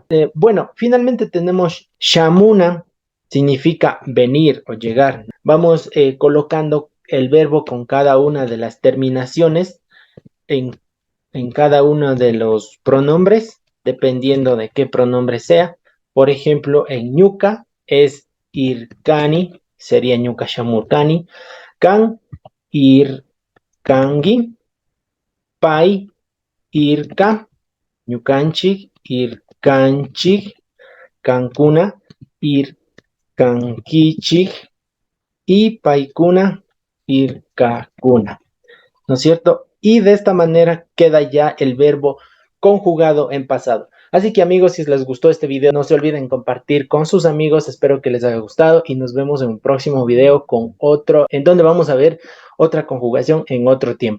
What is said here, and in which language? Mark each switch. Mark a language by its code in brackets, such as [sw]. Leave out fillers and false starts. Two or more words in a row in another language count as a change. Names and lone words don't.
[es] Bueno, finalmente tenemos shamuna, significa venir o llegar. Vamos colocando el verbo con cada una de las terminaciones en cada uno de los pronombres, dependiendo de qué pronombre sea. Por ejemplo, en ñuka es irkani, sería [qu] ñuka shamurkani. Kan, irkangi. Pai, irka. Ñukanchik, irkanchik. Kankuna, irkankichik. Y paikuna, irkakuna. [es] ¿No es cierto? Y de esta manera queda ya el verbo conjugado en pasado. Así que amigos, si les gustó este video, no se olviden compartir con sus amigos. Espero que les haya gustado y nos vemos en un próximo video con otro, en donde vamos a ver otra conjugación en otro tiempo.